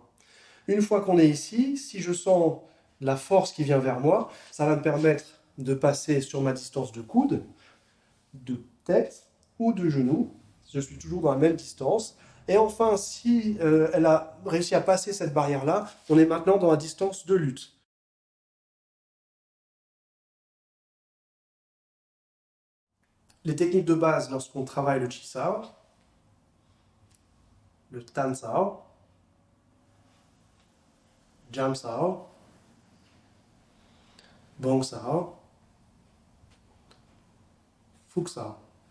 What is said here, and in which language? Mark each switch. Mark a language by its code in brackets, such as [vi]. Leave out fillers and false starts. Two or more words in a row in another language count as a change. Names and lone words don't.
[fr] Une fois qu'on est ici, si je sens la force qui vient vers moi, ça va me permettre de passer sur ma distance de coude, de tête ou de genou. Je suis toujours dans la même distance. Et enfin, si elle a réussi à passer cette barrière-là, on est maintenant dans la distance de lutte. Les techniques de base lorsqu'on travaille le Chi-Sao, le Tan-Sao, Jam-Sao, Bong-Sao, Fuk-Sao.